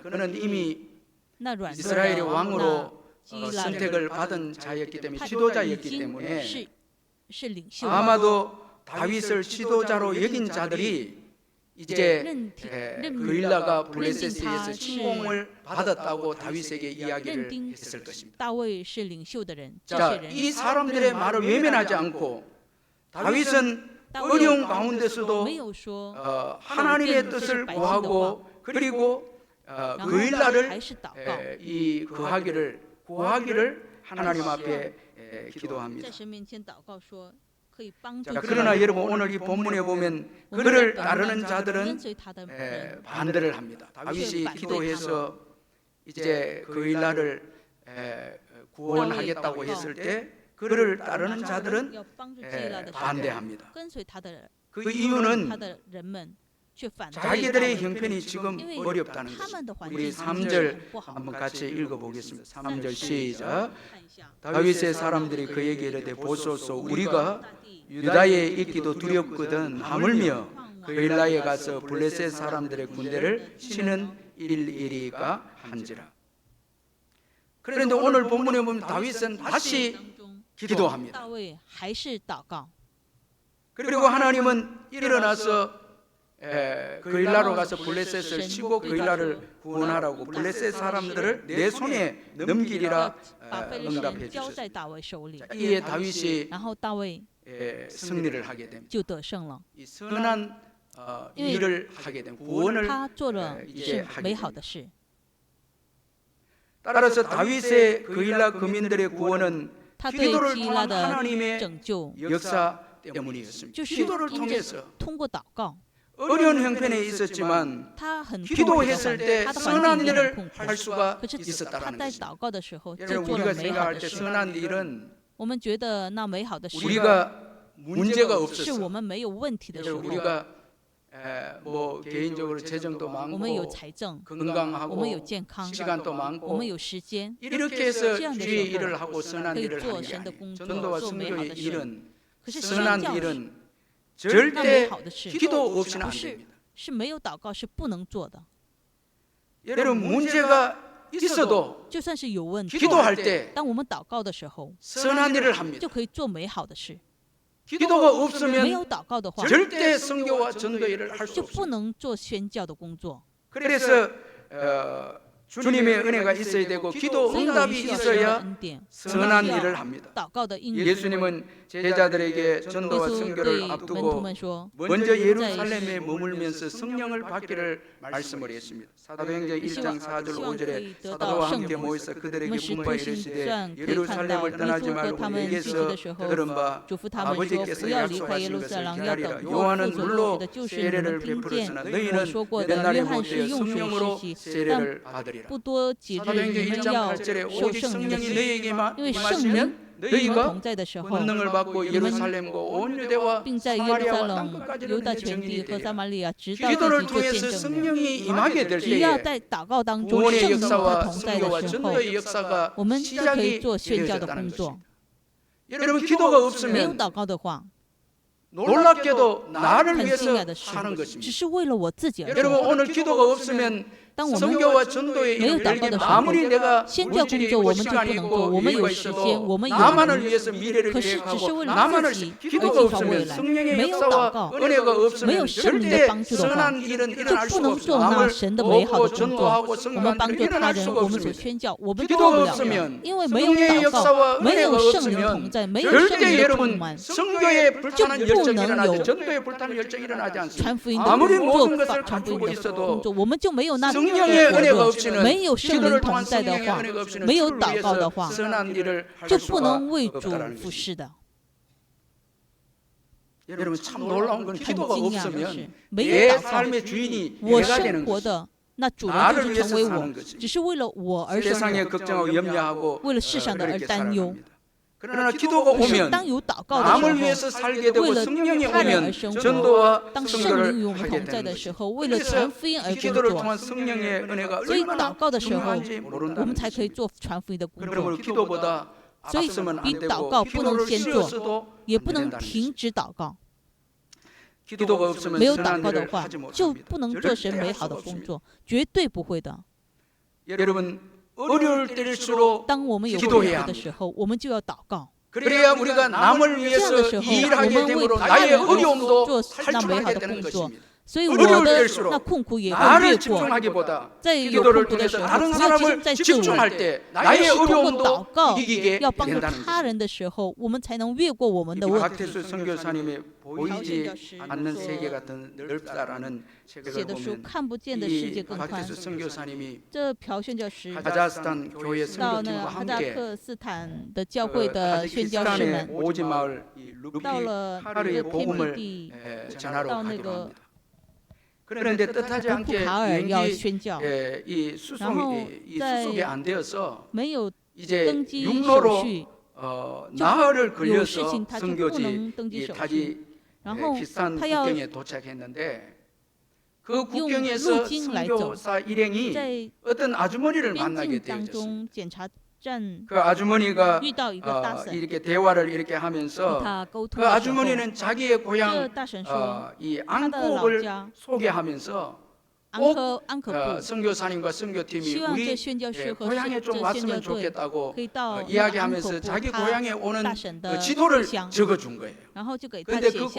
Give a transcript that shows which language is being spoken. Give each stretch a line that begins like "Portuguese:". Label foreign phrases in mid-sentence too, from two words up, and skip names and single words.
Korean: 그는 이미 이스라엘의 왕으로 선택을 받은 자였기 때문에 지도자였기 때문에 아마도 다윗을 지도자로 여긴 자들이 이제 그일라가 블레셋에 의해서 침공을 받았다고 다윗에게 이야기를 했을 것입니다. 자, 이 사람들의 말을 외면하지 않고 다윗은 어려운 가운데서도 하나님의 뜻을 구하고 그리고 그 일날을
Chinese: 还是祷告，
Korean: 이 구하기를 하나님 앞에 기도합니다.
Chinese: 在神面前祷告说可以帮助
Korean: 자,
Chinese: 这
Korean: 그러나
Chinese: 个
Korean: 여러분 오늘 이 본문에 보면
Chinese: 我们
Korean: 그를
Chinese: 的
Korean: 따르는
Chinese: 跟
Korean: 자들은
Chinese: 随他的人
Korean: 반대를 합니다. 다윗이 기도해서 이제 그 일날을 구원하겠다고 했을 때 그를 따르는 자들은
Chinese: 要帮助这一类的时候
Korean: 반대합니다.
Chinese: 跟随他的人
Korean: 그
Chinese: 他
Korean: 이유는
Chinese: 的人们却反对
Korean: 자기들의 형편이 지금
Chinese: 因为
Korean: 어렵다는
Chinese: 他们的
Korean: 것입니다.
Chinese: 环
Korean: 우리
Chinese: 境
Korean: 3절
Chinese: 很不好。
Korean: 한번 같이 읽어보겠습니다. 3절 시작.
Chinese: 看一下
Korean: 다윗의 사람들이 그에게 이르되 보소서 우리가 유다에 있기도 두렵거든 하물며 그 일라에 가서 블레셋 사람들의 군대를 치는 일이리까 한지라. 그런데 오늘 본문에 보면 다윗은 다시
Chinese: 当中
Korean: 기도합니다.
Chinese: 大卫还是祷告，
Korean: 그리고 하나님은 일어나서 그 일라로 가서 블레셋을 치고 그 일라를 구원하라고 블레셋 사람들을 내 손에 넘기리라
Chinese: 把非利士人
Korean: 응답해
Chinese: 交在
Korean: 주셨습니다.
Chinese: 大卫手里，
Korean: 이에 다윗이
Chinese: 然后大卫
Korean: 승리를 하게 됩니다.
Chinese: 就得胜了，
Korean: 이 선한 일을 하게 됩니다.
Chinese: 因为
Korean: 구원을
Chinese: 他做了
Korean: 이제
Chinese: 是
Korean: 하게
Chinese: 美好
Korean: 됩니다.
Chinese: 的事。
Korean: 따라서 다윗의 그 일라 거민들의 구원은
Chinese: 他对
Korean: 기도를
Chinese: 基拉
Korean: 통한
Chinese: 的
Korean: 하나님의
Chinese: 拯救，
Korean: 역사 때문이었습니다.
Chinese: 就是
Korean: 기도를
Chinese: 因着
Korean: 통해서
Chinese: 通过祷告，
Korean: 어려운 형편에 있었지만
Chinese: 他很痛苦的
Korean: 기도했을
Chinese: 环
Korean: 때
Chinese: 他的
Korean: 선한
Chinese: 环境也很
Korean: 일을
Chinese: 痛苦，
Korean: 할 수가
Chinese: 可是他
Korean: 있었다라는
Chinese: 在
Korean: 것입니다.
Chinese: 祷告的时候就
Korean: 여러분
Chinese: 做
Korean: 우리가
Chinese: 了美好
Korean: 생각할
Chinese: 的
Korean: 때
Chinese: 事。
Korean: 선한 일은
Chinese: 我们觉得那美好的事
Korean: 우리가 문제가
Chinese: 是
Korean: 없었어.
Chinese: 我们没有问题的时候，
Korean: 여러분 우리가 뭐 개인적으로 재정도
Chinese: 我们有
Korean: 많고
Chinese: 财政，
Korean: 건강하고
Chinese: 我们有健康，
Korean: 시간도
Chinese: 我
Korean: 많고
Chinese: 们有时间，
Korean: 이렇게 해서
Chinese: 这样的
Korean: 주의
Chinese: 时候
Korean: 일을 하고 선한
Chinese: 可以
Korean: 일을
Chinese: 做
Korean: 하는 게
Chinese: 神的
Korean: 아니에요.
Chinese: 工作，
Korean: 전도와
Chinese: 做美好
Korean: 선교의
Chinese: 的事。
Korean: 일은
Chinese: 可是宣
Korean: 선한
Chinese: 教
Korean: 일은
Chinese: 那美
Korean: 절대
Chinese: 好的事
Korean: 기도 없이는
Chinese: 不
Korean: 안
Chinese: 是
Korean: 됩니다.
Chinese: 是没有祷告是不能做的。
Korean: 여러분 문제가 있어도
Chinese: 就算是有问题，
Korean: 기도할 때
Chinese: 当我们祷告的时候，
Korean: 선한 일을 합니다.
Chinese: 就可以做美好的事。
Korean: 기도가
Chinese: 没
Korean: 없으면
Chinese: 有祷告的话，
Korean: 절대 선교와 전도 일을 할 수
Chinese: 就不
Korean: 없습니다.
Chinese: 能做宣教的工作。
Korean: 그래서 주님의 은혜가 있어야 되고 기도
Chinese: 所以我们
Korean: 응답이
Chinese: 需要神的
Korean: 있어야
Chinese: 恩典，
Korean: 선한
Chinese: 需要
Korean: 일을 합니다.
Chinese: 祷告的应允。
Korean: 예수님은 제자들에게
Chinese: 耶
Korean: 전도와
Chinese: 稣
Korean: 선교를
Chinese: 对门徒
Korean: 앞두고
Chinese: 们说，
Korean: 먼저 예루살렘에 머물면서 성령을 받기를 말씀을 했습니다. 사도행전 1장 4절 5절에 사도와 함께 모여서
Chinese: 我
Korean: 그들에게
Chinese: 们使
Korean: 분부하
Chinese: 徒行
Korean: 이르시되
Chinese: 传可以看到，
Korean: 예루살렘을
Chinese: 耶
Korean: 떠나지
Chinese: 稣和
Korean: 말고
Chinese: 他们聚集
Korean: 내게서
Chinese: 的时候，
Korean: 들은 바
Chinese: 嘱咐他们说，不
Korean: 아버지께서
Chinese: 要离开耶
Korean: 약속하신
Chinese: 路撒
Korean: 것을
Chinese: 冷，要
Korean: 기다리라.
Chinese: 等候
Korean: 요한은
Chinese: 父所应许
Korean: 물로
Chinese: 的，就是你
Korean: 세례를
Chinese: 们听见
Korean: 베풀었으나
Chinese: 我
Korean: 너희는
Chinese: 说过的。
Korean: 옛날에
Chinese: 约翰
Korean: 못되어
Chinese: 是用水
Korean: 성령으로
Chinese: 施洗，但
Korean: 세례를 받으리라.
Chinese: 不多几日，
Korean: 사도행전
Chinese: 你们
Korean: 1장
Chinese: 要
Korean: 8절에
Chinese: 受
Korean: 오직
Chinese: 圣灵的
Korean: 성령이
Chinese: 洗，
Korean: 너희에게만
Chinese: 因为圣灵
Korean: 임하시면
Chinese: 与你们
Korean: 너희가
Chinese: 同在的时候，
Korean: 권능을 받고 예루살렘과 온 유대와
Chinese: 并在耶路撒
Korean: 사마리아와
Chinese: 冷、
Korean: 땅끝까지를
Chinese: 犹大
Korean: 내
Chinese: 全地
Korean: 증인이
Chinese: 和撒
Korean: 되리라.
Chinese: 玛利亚，直到
Korean: 기도를
Chinese: 自己做见
Korean: 통해서
Chinese: 证人。
Korean: 성령이 임하게 될
Chinese: 只要
Korean: 때에
Chinese: 在祷告当中，
Korean: 구원의
Chinese: 圣灵和
Korean: 역사와
Chinese: 同在的
Korean: 선교와
Chinese: 时候，
Korean: 전도의 역사가
Chinese: 我们就可以
Korean: 시작이
Chinese: 做宣教的
Korean: 되어졌다는
Chinese: 工作
Korean: 것입니다. 。 여러분 기도가
Chinese: 没有
Korean: 없으면
Chinese: 祷告的话，
Korean: 놀랍게도 나를
Chinese: 很惊
Korean: 위해서
Chinese: 讶的是，
Korean: 사는
Chinese: 只
Korean: 것입니다.
Chinese: 是为了我自己而
Korean: 여러분
Chinese: 做。
Korean: 오늘 기도가 없으면
Chinese: 当我们
Korean: 선교와 전도의
Chinese: 没有
Korean: 일을
Chinese: 祷告的时候，
Korean: 아무리 내가
Chinese: 宣教工
Korean: 물질이
Chinese: 作
Korean: 있고
Chinese: 我们就不
Korean: 시간이
Chinese: 能做。
Korean: 있고
Chinese: 我们
Korean: 여유가
Chinese: 有时间，
Korean: 있어도
Chinese: 我们有
Korean: 나만을 위해서 미래를
Chinese: 可是只是
Korean: 계획하고
Chinese: 为了
Korean: 나만을
Chinese: 自己而
Korean: 기도가
Chinese: 计划未
Korean: 없으면
Chinese: 来。
Korean: 성령의
Chinese: 没有祷
Korean: 역사와
Chinese: 告，
Korean: 은혜가
Chinese: 没有
Korean: 없으면
Chinese: 圣灵的
Korean: 절대
Chinese: 帮助的话，
Korean: 선한 일은
Chinese: 就
Korean: 일어날
Chinese: 不
Korean: 수가
Chinese: 能
Korean: 없습니다.
Chinese: 做那
Korean: 남을
Chinese: 神的美好
Korean: 돕고
Chinese: 的工作。
Korean: 전도하고
Chinese: 我们
Korean: 성교하는
Chinese: 帮
Korean: 일은
Chinese: 助他
Korean: 일어날
Chinese: 人，
Korean: 수가
Chinese: 我们所
Korean: 없습니다.
Chinese: 宣教，我们做
Korean: 기도가
Chinese: 不了，
Korean: 없으면
Chinese: 因为没有
Korean: 성령의
Chinese: 祷告，
Korean: 역사와
Chinese: 没
Korean: 은혜가
Chinese: 有圣灵
Korean: 없으면
Chinese: 同在，没有圣
Korean: 절대
Chinese: 灵的充
Korean: 여러분
Chinese: 满，
Korean: 성교에 불타는
Chinese: 就不
Korean: 열정이
Chinese: 能
Korean: 일어나지
Chinese: 有
Korean: 전도에 불타는 열정이 일어나지 않습니다.
Chinese: 传福音的
Korean: 아무리
Chinese: 做
Korean: 모든
Chinese: 法，
Korean: 것을
Chinese: 传福音
Korean: 갖추고
Chinese: 的工
Korean: 있어도
Chinese: 作，我们就没有那
Korean: 성령의
Chinese: 火
Korean: 은혜가
Chinese: 热，
Korean: 없이는
Chinese: 没有圣灵
Korean: 기도를
Chinese: 同
Korean: 통한
Chinese: 在的
Korean: 성령의
Chinese: 话，
Korean: 은혜가 없이는
Chinese: 没有
Korean: 주를
Chinese: 祷告的
Korean: 위해서
Chinese: 话，
Korean: 선한 일을 할
Chinese: 就不
Korean: 수가
Chinese: 能为主
Korean: 없다라는
Chinese: 服
Korean: 것입니다.
Chinese: 侍的。
Korean: 여러분 참 놀라운 건
Chinese: 很
Korean: 기도가
Chinese: 惊讶的是
Korean: 없으면 ，
Chinese: 没有
Korean: 내
Chinese: 祷告，
Korean: 삶의 주인이
Chinese: 我
Korean: 내가
Chinese: 生
Korean: 되는
Chinese: 活
Korean: 것입니다.
Chinese: 的那主人就
Korean: 나를
Chinese: 是
Korean: 위해서
Chinese: 成为我
Korean: 사는 ， 것입니다.
Chinese: 只是为了我而生
Korean: 세상에
Chinese: 活，
Korean: 걱정하고 염려하고
Chinese: 为了世上的而
Korean: 그렇게
Chinese: 担忧。
Korean: 살아갑니다. 그러나 기도가
Chinese: 可是
Korean: 오면
Chinese: 当有祷告的
Korean: 남을
Chinese: 时候，
Korean: 위해서 살게 되고
Chinese: 为了
Korean: 성령이
Chinese: 他人而
Korean: 오면
Chinese: 生活。
Korean: 전도와
Chinese: 当圣灵与我
Korean: 성교를
Chinese: 们
Korean: 하게
Chinese: 同在
Korean: 되는
Chinese: 的时
Korean: 것입니다.
Chinese: 候，为了
Korean: 그래서
Chinese: 传福音而
Korean: 이
Chinese: 工
Korean: 기도를
Chinese: 作，
Korean: 통한 성령의 은혜가
Chinese: 所以
Korean: 얼마나
Chinese: 祷告的时候，
Korean: 중요한지
Chinese: 我
Korean: 모른다는
Chinese: 们才可以
Korean: 것입니다.
Chinese: 做传福音的工作。
Korean: 그러므로 기도보다
Chinese: 所以
Korean: 앞서면
Chinese: 比
Korean: 안
Chinese: 祷
Korean: 되고
Chinese: 告不能
Korean: 기도를
Chinese: 先做，
Korean: 쉬어서도
Chinese: 也
Korean: 안
Chinese: 不能
Korean: 된다는
Chinese: 停
Korean: 것입니다.
Chinese: 止祷告。
Korean: 기도가 없으면
Chinese: 没有
Korean: 선한
Chinese: 祷告的
Korean: 일을
Chinese: 话，
Korean: 하지
Chinese: 就
Korean: 못합니다.
Chinese: 不能做神
Korean: 절대
Chinese: 美
Korean: 할
Chinese: 好
Korean: 수가
Chinese: 的工
Korean: 없습니다.
Chinese: 作，绝对不会的。
Korean: 여러분 어려울 때일수록
Chinese: 当我们有
Korean: 기도해야
Chinese: 困难
Korean: 합니다.
Chinese: 的时候，我们就要祷告。
Korean: 그래야 우리가 남을
Chinese: 这样的
Korean: 위해서
Chinese: 时候，我
Korean: 일하게
Chinese: 们为
Korean: 됨으로
Chinese: 他
Korean: 나의
Chinese: 人而
Korean: 어려움도
Chinese: 做那美好
Korean: 탈출하게
Chinese: 的
Korean: 되는
Chinese: 工作，
Korean: 것입니다.
Chinese: 所以我
Korean: 어려울
Chinese: 的
Korean: 때일수록
Chinese: 那困苦也会
Korean: 나를
Chinese: 越过。
Korean: 집중하기보다
Chinese: 在有
Korean: 기도를
Chinese: 困苦的时
Korean: 통해서
Chinese: 候，
Korean: 다른
Chinese: 不要集
Korean: 사람을
Chinese: 中在自我，
Korean: 집중할 때
Chinese: 而
Korean: 나의
Chinese: 是通过
Korean: 어려움도
Chinese: 祷告
Korean: 이기게
Chinese: 要帮助
Korean: 된다는
Chinese: 他
Korean: 것입니다.
Chinese: 人的时候，我们才能越过我们的问题。
Korean: 박태수 선교사님의 보이지 않는 세계가 더 넓다라는
Chinese: 写
Korean: 책을
Chinese: 的书
Korean: 보면
Chinese: 看不见的世界
Korean: 이
Chinese: 更宽。
Korean: 박태수 선교사님이
Chinese: 这朴宣教师
Korean: 카자흐스탄 교회
Chinese: 到
Korean: 선교팀과
Chinese: 那哈萨
Korean: 함께
Chinese: 克斯坦的教会
Korean: 그
Chinese: 的宣教士
Korean: 타지키스탄의
Chinese: 们，
Korean: 오지 마을 이 루피
Chinese: 到了
Korean: 카르의
Chinese: 这个偏僻
Korean: 복음을
Chinese: 地，
Korean: 전하러
Chinese: 到那
Korean: 가기로
Chinese: 个
Korean: 합니다. 그런데 뜻하지
Chinese: 普
Korean: 않게
Chinese: 卡尔要
Korean: 비행기
Chinese: 宣教，
Korean: 이
Chinese: 然后
Korean: 수송이
Chinese: 在
Korean: 수속이 안 되어서
Chinese: 没有
Korean: 이제
Chinese: 登机手
Korean: 육로로
Chinese: 续，
Korean: 나흘을
Chinese: 有事
Korean: 걸려서
Chinese: 情他就不
Korean: 선교지
Chinese: 能登机
Korean: 이
Chinese: 手续，
Korean: 타지
Chinese: 然后
Korean: 키스탄
Chinese: 他要
Korean: 국경에 도착했는데 그
Chinese: 用
Korean: 국경에서
Chinese: 路径来走，
Korean: 선교사 일행이
Chinese: 在
Korean: 어떤 아주머니를
Chinese: 边
Korean: 만나게
Chinese: 境当
Korean: 되어졌습니다.
Chinese: 中检查站
Korean: 그 아주머니가
Chinese: 遇到一个大婶，
Korean: 이렇게 대화를 이렇게
Chinese: 与
Korean: 하면서
Chinese: 他沟通
Korean: 그
Chinese: 的时候，
Korean: 아주머니는 자기의
Chinese: 这
Korean: 고향
Chinese: 大婶说，
Korean: 이
Chinese: 他的老
Korean: 앙콥을
Chinese: 家
Korean: 소개하면서
Chinese: 安可部，
Korean: 선교사님과 선교팀이
Chinese: 希望这
Korean: 우리
Chinese: 宣教师和
Korean: 고향에
Chinese: 这
Korean: 좀
Chinese: 宣
Korean: 왔으면
Chinese: 教队
Korean: 좋겠다고
Chinese: 可以到那个安可
Korean: 이야기하면서
Chinese: 部
Korean: 자기
Chinese: 他
Korean: 고향에 오는
Chinese: 大婶
Korean: 그
Chinese: 的
Korean: 지도를
Chinese: 故乡，
Korean: 적어준 거예요.
Chinese: 然后就给他
Korean: 근데
Chinese: 写
Korean: 그